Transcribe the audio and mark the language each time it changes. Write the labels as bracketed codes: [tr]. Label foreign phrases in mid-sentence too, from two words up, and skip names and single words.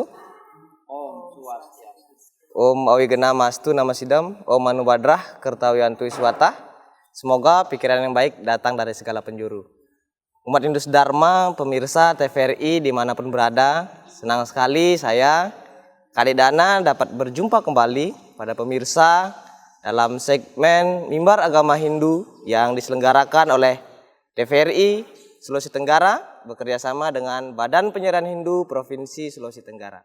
[sa] Om Swastiastu. Om Awigena Mastu Namasidam. Om Manubadrah Kertawiantu Iswata. [id] Semoga pikiran yang baik datang dari segala penjuru. Umat Hindu Dharma, pemirsa TVRI dimanapun berada, senang sekali saya, Kadek Dana, dapat berjumpa kembali pada pemirsa dalam segmen Mimbar Agama Hindu yang diselenggarakan oleh TVRI Sulawesi Tenggara bekerjasama dengan Badan Penyiaran Hindu Provinsi Sulawesi Tenggara.